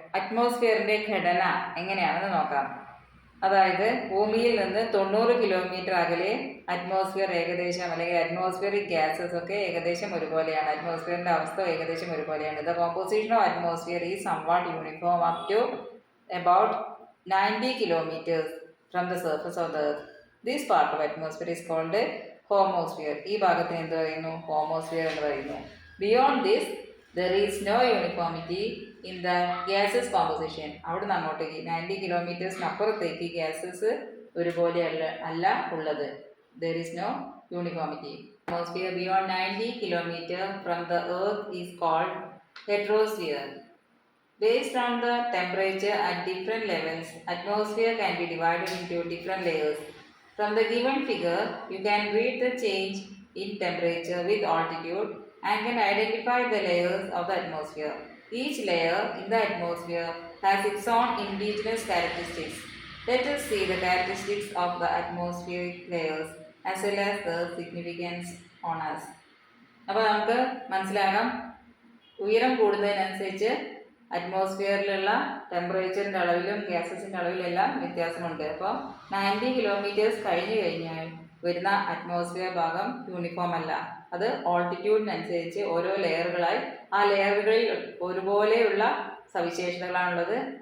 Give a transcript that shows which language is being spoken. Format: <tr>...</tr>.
<ml>അറ്റ്മോസ്ഫിയറിൻ്റെ ഘടന എങ്ങനെയാണെന്ന് നോക്കാം. അതായത് ഭൂമിയിൽ നിന്ന് 90 കിലോമീറ്റർ അകലെ അറ്റ്മോസ്ഫിയർ ഏകദേശം, അല്ലെങ്കിൽ അറ്റ്മോസ്ഫിയറിക് ഗ്യാസസ് ഒക്കെ ഏകദേശം ഒരുപോലെയാണ്. അറ്റ്മോസ്ഫിയറിൻ്റെ അവസ്ഥ ഏകദേശം ഒരുപോലെയാണ്.</ml> <en>The composition of atmosphere is somewhat uniform up to about 90 kilometers from the surface of the earth. This part of atmosphere is called homosphere.</en> <ml>ഈ ഭാഗത്തിന് എന്ത് പറയുന്നു? ഹോമോസ്ഫിയർ എന്ന് പറയുന്നു.</ml> <en>Beyond this there is no uniformity in the gases composition.</en> <ml>അവിടുന്ന് അങ്ങോട്ടേക്ക് 90 കിലോമീറ്റേഴ്സിനപ്പുറത്തേക്ക് gases ഒരുപോലെ അല്ല ഉള്ളത്.</ml> <en>There is no uniformity. Atmosphere beyond 90 kilometers from the earth is called heterosphere. Based on the temperature at different levels, atmosphere can be divided into different layers. From the given figure, you can read the change in temperature with altitude and can identify the layers of the atmosphere. Each layer in the atmosphere has its own indigenous characteristics. Let us see the characteristics of the atmospheric layers as well as the significance on us.</en> <ml>അപ്പോൾ നമുക്ക് മനസ്സിലാകാം, ഉയരം കൂടുന്നതിനനുസരിച്ച് അറ്റ്മോസ്ഫിയറിലുള്ള ടെമ്പറേച്ചറിൻ്റെ അളവിലും ഗ്യാസസിൻ്റെ അളവിലെല്ലാം വ്യത്യാസമുണ്ട്. അപ്പോൾ 90 kilometres കഴിഞ്ഞ് കഴിഞ്ഞാൽ വരുന്ന അറ്റ്മോസ്ഫിയർ ഭാഗം യൂണിഫോം അല്ല. അത് ഓൾട്ടിറ്റ്യൂഡിനനുസരിച്ച് ഓരോ ലെയറുകളായി, ആ ലെയറുകളിൽ ഒരുപോലെയുള്ള സവിശേഷതകളാണുള്ളത്.</ml>